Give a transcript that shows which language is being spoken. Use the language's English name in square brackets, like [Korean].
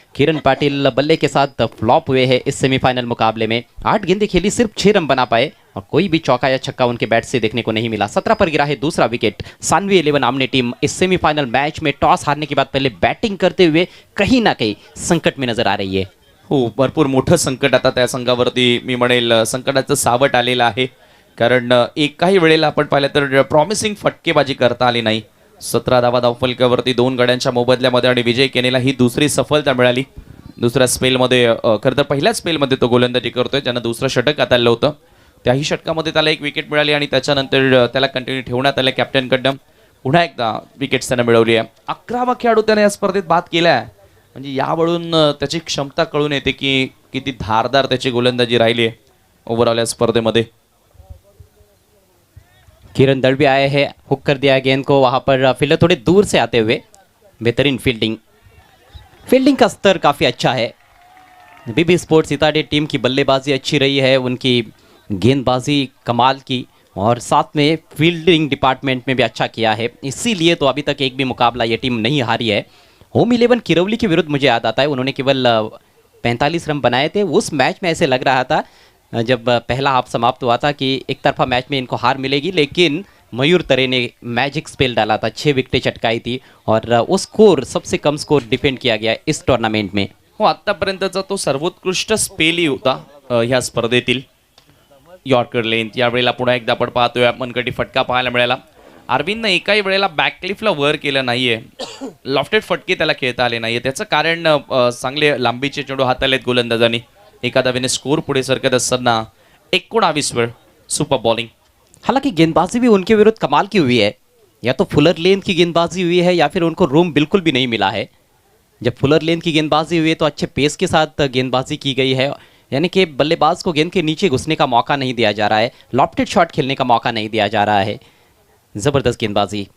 [Hindi] किरण पाटिल बल्ले के साथ फ्लॉप हुए हैं इस सेमीफाइनल मुकाबले में. 8 गेंदें खेली, सिर्फ 6 रन बना पाए और कोई भी चौका या छक्का उनके बैट से देखने को नहीं मिला. 17 पर गिरा है दूसरा विकेट. सानवी 11 आमने टीम इस सेमीफाइनल मैच में टॉस हारने के बाद पहले बैटिंग करते हुए कहीं ना कहीं संकट में नजर आ रही है. [Marathi] हो, भरपूर मोठं संकट आता त्या संघावरती मी म्हणेल संकटाचं सावट आलेलं आहे. कारण काही वेळेला आपण पाहिलं तर प्रॉमिसिंग फटकेबाजी करता आली नाही. 17 धावा धावफलकावरती 2 गड्यांच्या मोबदल्यामध्ये आणि विजय केनेला ही दुसरी सफलता मिळाली. दुसऱ्या स्पेलमध्ये खरं तर पहिल्याच स्पेलमध्ये तो गोलंदाजी करतोय, ज्यानं दुसरं षटक हाताळलं होतं. त्याही षटकामध्ये त्याला 1 विकेट मिळाली आणि त्याच्यानंतर त्याला कंटिन्यू ठेवण्यात आलं कॅप्टनकडनं. पुन्हा एकदा विकेट्स त्यानं मिळवली आहे. 11वा खेळाडू त्याने या स्पर्धेत बाद केला आहे. म्हणजे यावरून त्याची क्षमता कळून येते की किती धारदार त्याची गोलंदाजी राहिली आहे ओव्हरऑल या स्पर्धेमध्ये. [Hindi] किरण दलवी आए हैं, हुक कर दिया गेंद को, वहाँ पर फील्डर थोड़े दूर से आते हुए बेहतरीन फील्डिंग का स्तर काफ़ी अच्छा है. बीबी स्पोर्ट्स इताडे टीम की बल्लेबाजी अच्छी रही है, उनकी गेंदबाजी कमाल की और साथ में फील्डिंग डिपार्टमेंट में भी अच्छा किया है. इसीलिए तो अभी तक एक भी मुकाबला ये टीम नहीं हारी है. होम 11 किरौली के विरुद्ध मुझे याद आता है, उन्होंने केवल 45 रन बनाए थे. उस मैच में ऐसे लग रहा था जब पहला हाफ समाप्त हुआ था कि एक तरफा मैच में इनको हार मिलेगी, लेकिन मयूर तरे ने मैजिक स्पेल डाला था, 6 विकेटें चटकाई थी और वो स्कोर सबसे कम स्कोर डिफेंड किया गया इस टूर्नामेंट में. [Marathi] हो, आतापर्यंतचा तो सर्वोत्कृष्ट स्पेलही होता ह्या स्पर्धेतील. यॉर्कर लेंथ यावेळेला पुन्हा एकदा आपण पाहतोय मनकटी फटका पाहायला मिळाला. अरविंदनं एकाही वेळेला बॅकलिफ्टला वर केलं नाहीये, लॉफ्टेड फटके त्याला खेळता आले नाहीये. त्याचं कारण चांगले लांबीचे चेंडू हाताळलेत गोलंदाजांनी. एका धावेने स्कोर पुढे सरकत असताना 19 वेळ सुपर बॉलिंग. [Hindi] हालांकि गेंदबाजी भी उनके विरुद्ध कमाल की हुई है. या तो फुलर लेंथ की गेंदबाजी हुई है या फिर उनको रूम बिल्कुल भी नहीं मिला है. जब फुलर लेंथ की गेंदबाजी हुई है तो अच्छे पेस के साथ गेंदबाजी की गई है, यानी कि बल्लेबाज को गेंद के नीचे घुसने का मौका नहीं दिया जा रहा है, लॉफ्टेड शॉट खेलने का मौका नहीं दिया जा रहा है. ज़बरदस्त गेंदबाजी.